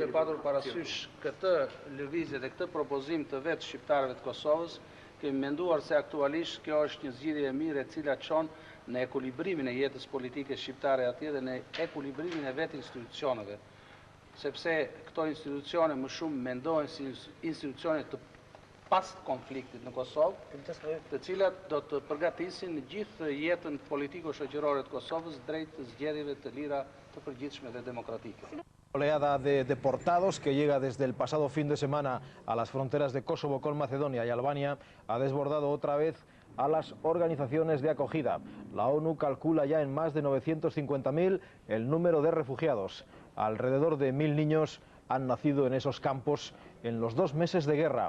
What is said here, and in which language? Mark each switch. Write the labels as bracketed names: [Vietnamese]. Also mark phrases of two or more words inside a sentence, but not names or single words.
[Albanian] patur parasysh këtë lëvizje dhe këtë propozim të vetë shqiptarëve të Kosovës, kemi menduar se aktualisht kjo është një zgjidhje e mirë e cila çon në ekuilibrimin e jetës politike shqiptare atje dhe në ekuilibrimin e vetë institucioneve, sepse këto institucione më shumë mendohen si institucione të pas konfliktit në Kosovë, të cilat do të përgatisin gjithë jetën politiko-shoqërore të Kosovës drejt zgjedhjeve të lira, të përgjithshme dhe demokratike. [Spanish] Oleada de deportados que llega desde el pasado fin de semana a las fronteras de Kosovo con Macedonia y Albania ha desbordado otra vez a las organizaciones de acogida. La ONU calcula ya en más de 950.000 el número de refugiados. Alrededor de 1.000 niños han nacido en esos campos en los 2 meses de guerra.